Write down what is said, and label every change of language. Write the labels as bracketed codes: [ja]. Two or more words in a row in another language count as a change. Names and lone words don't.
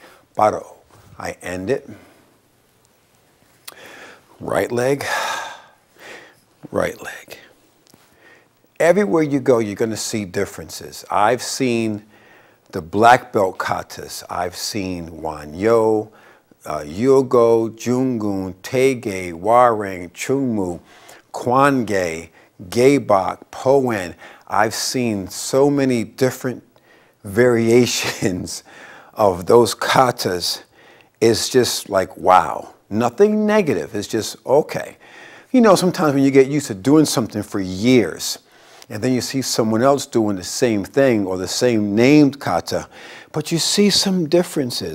[en] Baro. I end it. Right leg, right leg. Everywhere you go, you're going to see differences. I've seen the black belt katas. I've seen Wanyo, Yogo, Jungun, Taege, Warang, Chungmu, Kwange, Gaebok, Poen. I've seen so many different variations of those katas. It's just like, wow. Nothing negative. It's just, okay. You know, sometimes when you get used to doing something for years, and then you see someone else doing the same thing or the same named kata, but you see some differences.